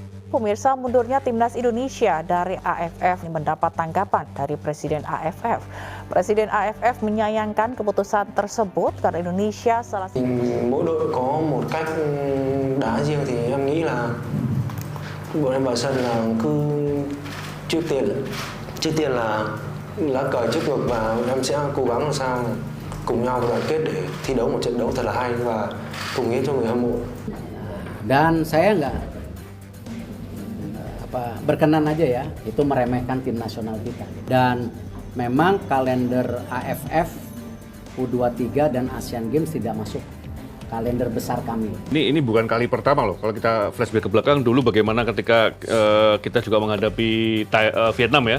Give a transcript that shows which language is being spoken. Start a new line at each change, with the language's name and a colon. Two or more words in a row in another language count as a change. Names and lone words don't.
Indonesian: pemirsa, mundurnya timnas Indonesia dari AFF mendapat tanggapan dari Presiden AFF. Presiden AFF menyayangkan keputusan tersebut karena Indonesia salah satu.
Vietnamese: Mỗi đội có một cách đá riêng thì em nghĩ là bọn em vào sân là cứ trước tiên là lá cờ trước ngực và em sẽ cố gắng làm sao cùng nhau đoàn kết để thi đấu một trận đấu thật là hay và cùng nghĩa cho người hâm mộ.
Indonesian: Dan saya nggak berkenan aja ya, itu meremehkan tim nasional kita. Dan memang kalender AFF, U23 dan Asian Games tidak masuk kalender besar kami. Ini bukan kali pertama loh. Kalau kita flashback ke belakang dulu bagaimana ketika kita juga menghadapi Vietnam ya.